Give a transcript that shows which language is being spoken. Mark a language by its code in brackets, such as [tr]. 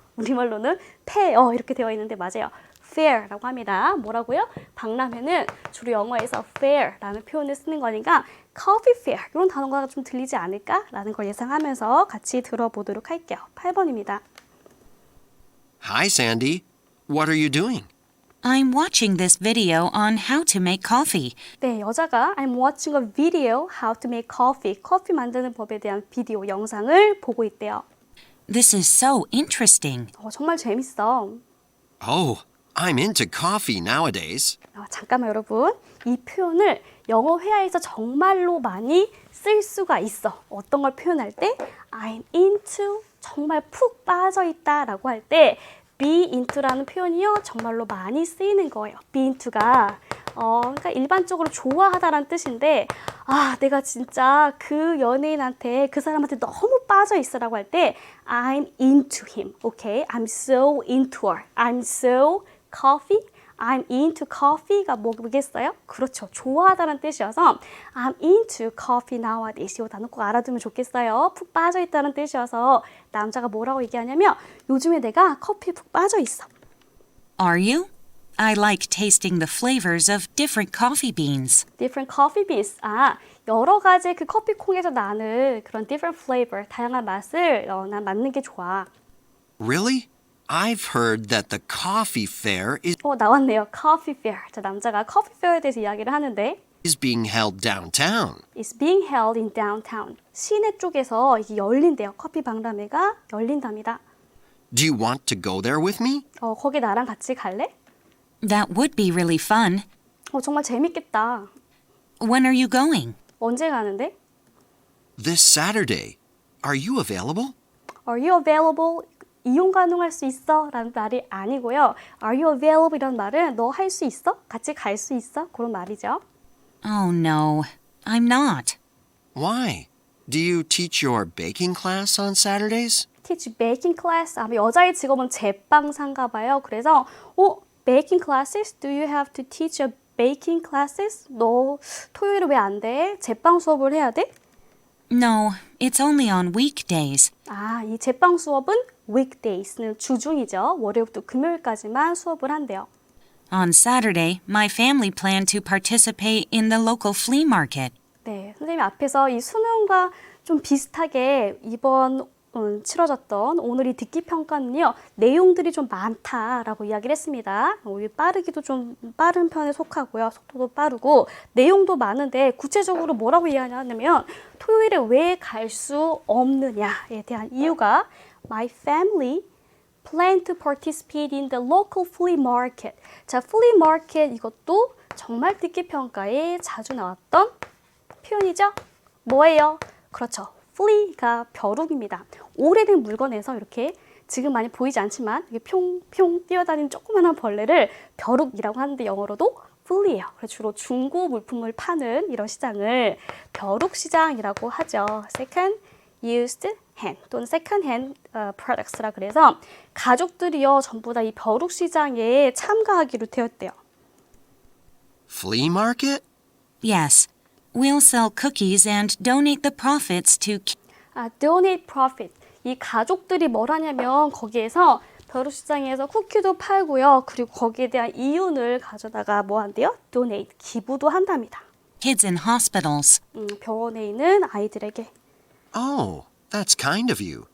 [ko] 우리말로는 페어 이렇게 되어 있는데 맞아요. [en] fair [ko] 라고 합니다. 뭐라고요? 박람회는 주로 영어에서 [en] fair [ko] 라는 표현을 쓰는 거니까 [en] coffee fair [ko] 이런 단어가 좀 들리지 않을까라는 걸 예상하면서 같이 들어보도록 할게요. 8번입니다. [en] Hi, Sandy. What are you doing? I'm watching this video on how to make coffee. [ko] 네, 여자가 [en] I'm watching a video how to make coffee. [ko] 커피 만드는 법에 대한 비디오 영상을 보고 있대요. [en] This is so interesting. [ko] 정말 재밌어. [en] Oh, I'm into coffee nowadays. [ko] 잠깐만 여러분. 이 표현을 영어 회화에서 정말로 많이 쓸 수가 있어. 어떤 걸 표현할 때 [en] I'm into [ko] 정말 푹 빠져 있다라고 할 때 [en] be into [ko] 라는 표현이요. 정말로 많이 쓰이는 거예요. [en] be into [ko] 가 그러니까 일반적으로 좋아하다라는 뜻인데 내가 진짜 그 연예인한테 그 사람한테 너무 빠져 있어라고 할 때 [en] I'm into him. Okay? I'm so into her. I'm so coffee. I'm into coffee [ko] 가 뭐겠어요? 그렇죠. 좋아하다는 뜻이어서 [en] I'm into coffee nowadays. [ko] 이 단어 꼭 알아두면 좋겠어요. 푹 빠져 있다는 뜻이어서 남자가 뭐라고 얘기하냐면 요즘에 내가 커피에 푹 빠져 있어. [en] Are you? I like tasting the flavors of different coffee beans. Different coffee beans. [ko] 여러 가지 그 커피 콩에서 나는 그런 [en] different flavor, [ko] 다양한 맛을 난 맡는 게 좋아. [en] Really? I've heard that the coffee fair [ko] 나왔네요. Coffee fair. 자, 남자가 [en] coffee fair [ko] 에 대해서 이야기를 하는데 [en] is being held downtown. It's being held in downtown. [ko] 시내 쪽에서 이게 열린대요. 커피 박람회가 열린답니다. [en] Do you want to go there with me? [ko] 거기 나랑 같이 갈래? [en] That would be really fun. [ko] 정말 재밌겠다. [en] When are you going? [ko] 언제 가는데? [en] This Saturday. Are you available? [ko] Are you available? 이용 가능할 수 있어? 라는 말이 아니고요. Are you available? 이런 말은 너 할 수 있어? 같이 갈 수 있어? 그런 말이죠. [en] Oh no, I'm not. Why? Do you teach your baking class on Saturdays? Teach baking class. [ko] 여자의 직업은 제빵사인가 봐요. 그래서 [en] baking classes? Do you have to teach a baking classes? [ko] 너 토요일에 왜 안 돼? 제빵 수업을 해야 돼? [en] No, it's only on weekdays. [ko] 이 제빵 수업은 [en] weekdays [ko] 는 주중이죠. 월요일부터 금요일까지만 수업을 한대요. [en] On Saturday, my family planned to participate in the local flea market. [ko] 네, 선생님이 앞에서 이 수능과 좀 비슷하게 이번 치러졌던 오늘 이 듣기 평가는요. 내용들이 좀 많다라고 이야기를 했습니다. 빠르기도 좀 빠른 편에 속하고요. 속도도 빠르고 내용도 많은데 구체적으로 뭐라고 이야기하냐면 토요일에 왜 갈 수 없느냐에 대한 이유가 [en] My family plan to participate in the local flea market. [ko] 자, [en] flea market [ko] 이것도 정말 듣기 평가에 자주 나왔던 표현이죠. 뭐예요? 그렇죠. [en] flea [ko] 가 벼룩입니다. 오래된 물건에서 이렇게 지금 많이 보이지 않지만 이게 평평 뛰어다니는 조그마한 벌레를 벼룩이라고 하는데 영어로도 flea예요. 그래서 주로 중고 물품을 파는 이런 시장을 벼룩 시장이라고 하죠. [en] second used hand 또는 second hand products [ko] 라 그래서 가족들이요 전부 다 이 벼룩 시장에 참가하기로 되었대요. [en] Flea market? Yes, We'll sell cookies and donate the profits to donate profit. [ko] 이 가족들이 뭘 하냐면 거기에서 벼룩시장에서 쿠키도 팔고요. 그리고 거기에 대한 이윤을 가져다가 뭐 한대요? [en] donate, [ko] 기부도 한답니다. [en] kids in hospitals. [ko] 병원에 있는 아이들에게. [en] Oh, that's kind of you.